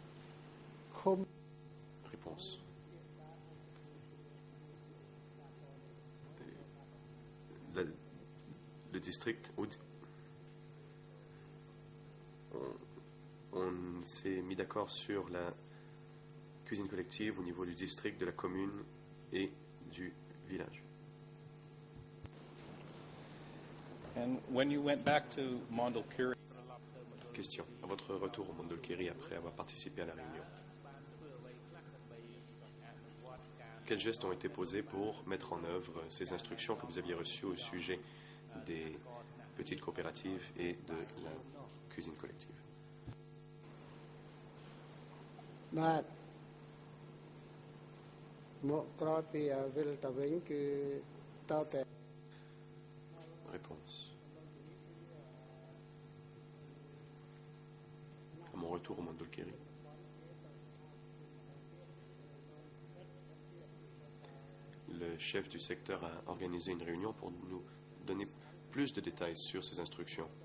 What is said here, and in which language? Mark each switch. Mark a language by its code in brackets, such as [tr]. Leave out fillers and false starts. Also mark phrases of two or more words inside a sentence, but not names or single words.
[fr] Réponse. district, on s'est mis d'accord sur la cuisine collective au niveau du district, de la commune et du village. [en] And when you went back to Mondulkiri, [fr] Question. À votre retour au Mondulkiri après avoir participé à la réunion, quels gestes ont été posés pour mettre en œuvre ces instructions que vous aviez reçues au sujet des petites coopératives et de la cuisine collective? [km] បាទមកក្រោយពីវិលទៅវិញគឺតើតែ [fr] Réponse. À mon retour au Mondulkiri, le chef du secteur a organisé une réunion pour nous donner plus de détails sur ces instructions.